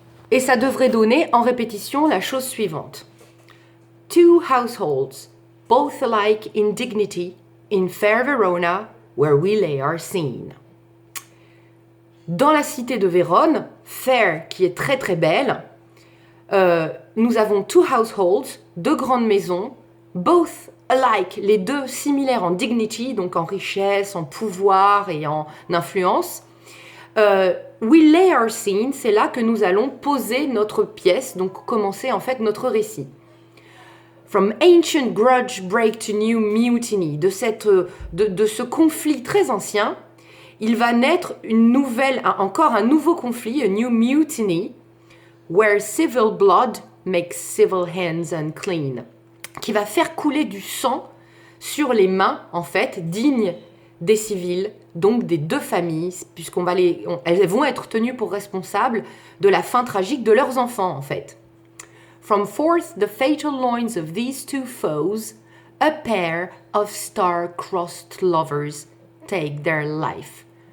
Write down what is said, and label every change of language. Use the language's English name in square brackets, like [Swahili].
[French] Et ça devrait donner en répétition la chose suivante. [English] Two households, both alike in dignity, in fair Verona, where we lay our scene. [French] Dans la cité de Vérone, fair qui est très très belle, nous avons [English] two households, [French] 2 grandes maisons, [English] both alike, [French] les deux similaires en dignity, donc en richesse, en pouvoir et en influence. [English] We lay our scene, [French] c'est là que nous allons poser notre pièce, donc commencer en fait notre récit. [English] From ancient grudge break to new mutiny, [French] de ce conflit très ancien, il va naître encore un nouveau conflit, [English] a new mutiny, where civil blood makes civil hands unclean, [French] qui va faire couler du sang sur les mains, en fait, dignes des civils, donc des 2 familles, elles vont être tenues pour responsables de la fin tragique de leurs enfants, en fait. [English] From forth the fatal loins of these 2 foes, a pair of star-crossed lovers take their life.